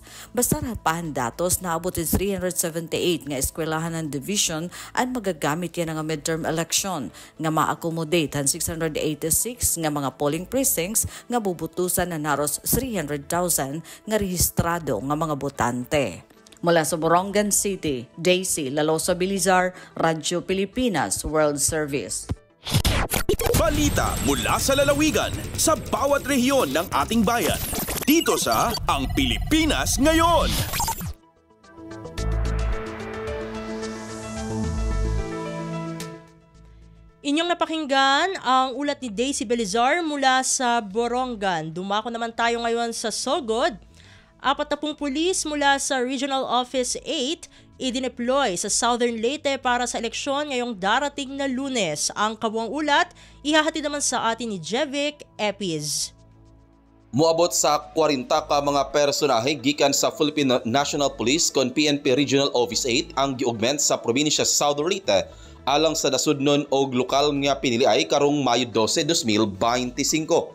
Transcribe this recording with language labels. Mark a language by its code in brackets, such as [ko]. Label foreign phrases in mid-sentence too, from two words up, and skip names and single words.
[war] Basta rapahan datos naabot 378 nga eskwelahan ng division at magagamit yan nga [en] midterm election [war] nga ma-accommodate han 686 nga mga [en] polling precincts [war] nga bubutusan na naros 300,000 nga rehistrado nga mga botante. [tl] Mula sa Borongan City, Daisy Lalosa Belizar, Radyo Pilipinas World Service. Balita mula sa lalawigan sa bawat rehiyon ng ating bayan. Dito sa Ang Pilipinas Ngayon. Inyong napakinggan ang ulat ni Daisy Belizar mula sa Borongan. Dumako naman tayo ngayon sa Sogod. 40 pulis mula sa Regional Office 8 idineploy sa Southern Leyte para sa eleksyon ngayong darating na Lunes. Ang kabuang ulat, ihahatid naman sa atin ni Jevic Epiz. [ceb] Muabot sa 40 ka mga personahe gikan sa Philippine National Police kon PNP Regional Office 8 ang giugment sa probinsya sa Southern Leyte alang sa nasudnon og lokal nga piniliay karong Mayo 12, 2025.